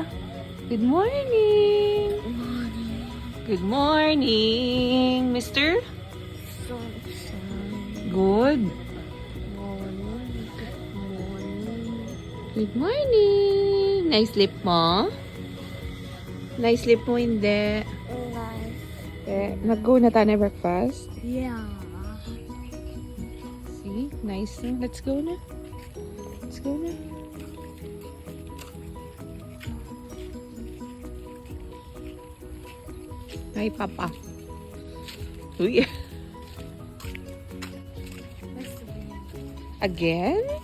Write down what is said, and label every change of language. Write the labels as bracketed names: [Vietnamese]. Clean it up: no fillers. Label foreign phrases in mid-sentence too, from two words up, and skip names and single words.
[English] Good morning. Good morning, Mister. Good. Good morning. Nice sleep mo? Nice sleep mo, hindi. [Filipino] Nag-go na tayo na breakfast? [English] Yeah. See? Nice na. Let's go na. Let's go na. Hi, Papa. Uy. Again?